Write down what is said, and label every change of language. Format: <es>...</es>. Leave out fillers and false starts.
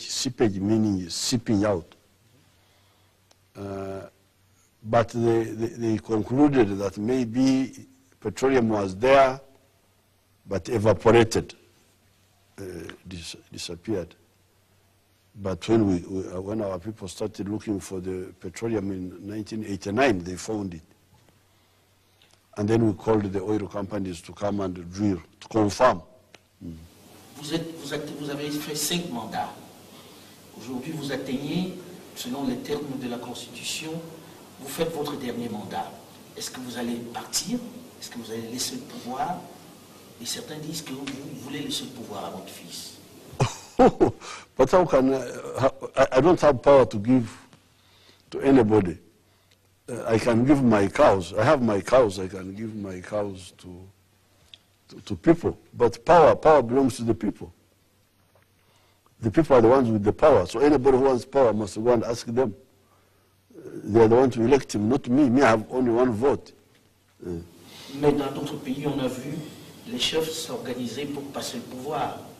<en>Seepage meaning seeping out. But they concluded that maybe petroleum was there, but evaporated, disappeared. But when our people started looking for the petroleum in 1989, they found it. And then we called the oil companies to come and drill, to confirm.</en> <fr>Vous avez fait 5 mandats. Aujourd'hui, vous atteignez, selon les termes de la Constitution, vous faites votre dernier mandat. Est-ce que vous allez partir? Est-ce que vous allez laisser le pouvoir? Et certains disent que vous voulez laisser le pouvoir à votre fils.</fr> <en>But how can I don't have power to give to anybody. I can give my cows. I have my cows. I can give my cows to people. But power belongs to the people. The people are the ones with the power. So anybody who wants power must go and ask them. They are the ones to elect him, not me. Me, I have only one vote.</en> <fr>Mais dans d'autres pays, on a vu les chefs s'organiser pour passer le pouvoir.</fr>